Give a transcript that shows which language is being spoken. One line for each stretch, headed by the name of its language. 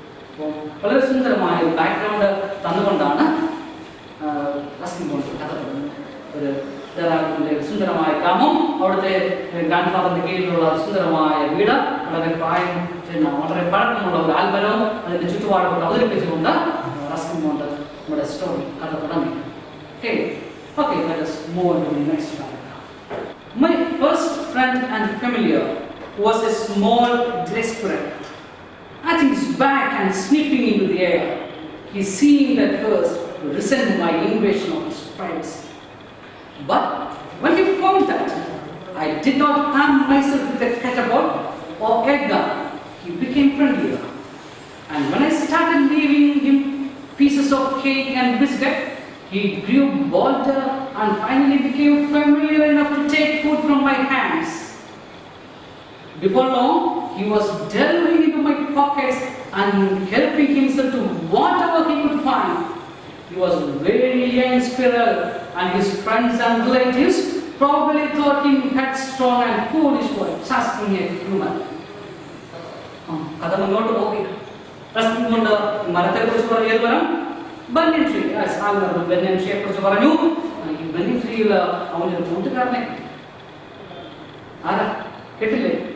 Malayalam: അപ്പോൾ വളരെ സുന്ദരമായ ബാക്ക്ഗ്രൗണ്ട് തന്നുകൊണ്ടാണ് റസ്കിൻ ബോണ്ട് കഥ പറയുന്നത്. ഒരു ഡെറാഡൂണിലെ സുന്ദരമായ ഗ്രാമം, അവിടുത്തെ ഗ്രാൻഡ്ഫാദറിന്റെ കീഴിലുള്ള സുന്ദരമായ വീട്, വളരെ പ്രായം വളരെ പഴക്കമുള്ള ഒരു ആൽമരവും അതിന്റെ ചുറ്റുപാടുകൊണ്ട് അവതരിപ്പിച്ചുകൊണ്ട് റസ്കിൻ ബോണ്ട് നമ്മുടെ സ്റ്റോറി കഥ തുടങ്ങി.
English: Okay, let us move on to the next paragraph. My first friend and familiar was a small grey squirrel. At his back and sniffing into the air, he seemed at first to resent my invasion of his privacy. But when he found that I did not arm myself with a catapult or air gun, he became friendlier. And when I started leaving him pieces of cake and biscuit, he grew bolder and finally became familiar enough to take food from my hands. Before long, he was delving into my pockets and helping himself to whatever he could find. He was a very young squirrel, and his friends and relatives probably thought him headstrong and foolish for trusting a human.
Malayalam: കഥ മുന്നോട്ട് പോവുക. Ruskin കൊണ്ട് മരത്തെ കുറിച്ച് പറഞ്ഞത് വരാം. ബനിയൻ tree, ബനിയൻ ട്രീയെ കുറിച്ച് പറഞ്ഞു. ഈ ബനിയൻ ട്രീയിൽ അവനൊരു കൂട്ടുകാരനെ ആരാ കേട്ടില്ലേ?